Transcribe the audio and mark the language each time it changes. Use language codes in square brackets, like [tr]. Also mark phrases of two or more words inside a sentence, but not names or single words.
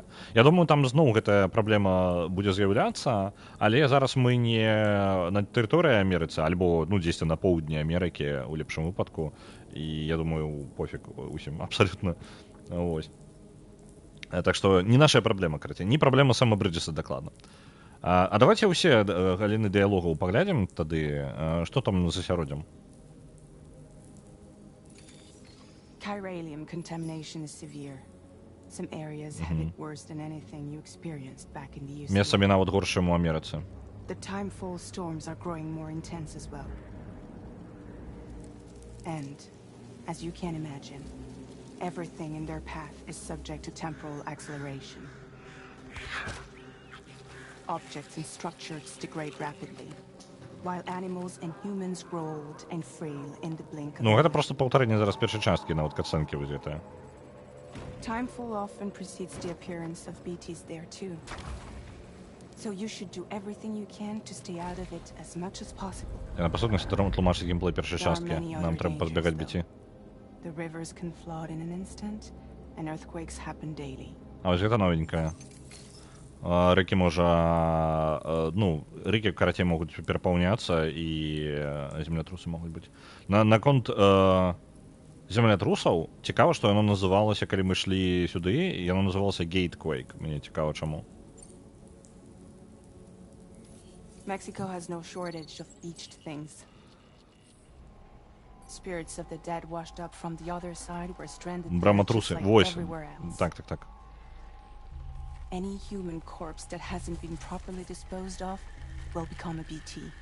[be] Я думаю, там зноў гэтая праблема будзе з'яўляцца, але зараз мы не на тэрыторыі Амерыцы, альбо дзесьці на поўдні Амерыкі, у лепшым выпадку, і я думаю, пофіг усім, абсалютна. Вось. Так што не наша праблема, карацей, не праблема Сэма Брыджеса дакладна. А давайте ўсе галіны дыялогаў паглядзім тады, што там з асяроддзям. [en] Chiralium contamination is severe. Some areas have it worse than anything you experienced back in the UCA. [be] Месцамі нават горш, чым у Амерыцы. [en] The timefall storms are growing more intense as well. And, as you can imagine, everything in their path is subject to temporal acceleration. Objects and structures degrade rapidly, while animals and humans grow old and frail in the blink of an [be] Ну, гэта [en] eye. [be] проста паўтарэнне зараз першай часткі, нават катсцэнкі вызятыя. [en] Timefall often precedes the appearance of BTs there too. So you should do everything you can to stay out of it as much as possible. [be] Яна, па сутнасці, тлумачыць геймплей першай [en] There are [be] часткі. [en] many [be] Нам [en] other [be] трэба пазбягаць [en] dangers, [be] біці. [en] The rivers can flood in an instant, and earthquakes happen daily. [be] А вось гэта новенькая. Рэкі можа... Ну, рэкі, карацей, могуць перапаўняцца, і землятрусы могуць быць. Наконт землятрусаў, цікава, што яно называлася, калі мы ішлі сюды, яно называлася Gatequake. Мне цікава, чаму. [en] Mexico has no shortage of beached things. Spirits of the dead washed up from the other side were stranded there just [be] Браматрусы. [en] like [be] Вось. [en] everywhere else. [be] Так. [en] Any human corpse that hasn't been properly disposed of will become a BT.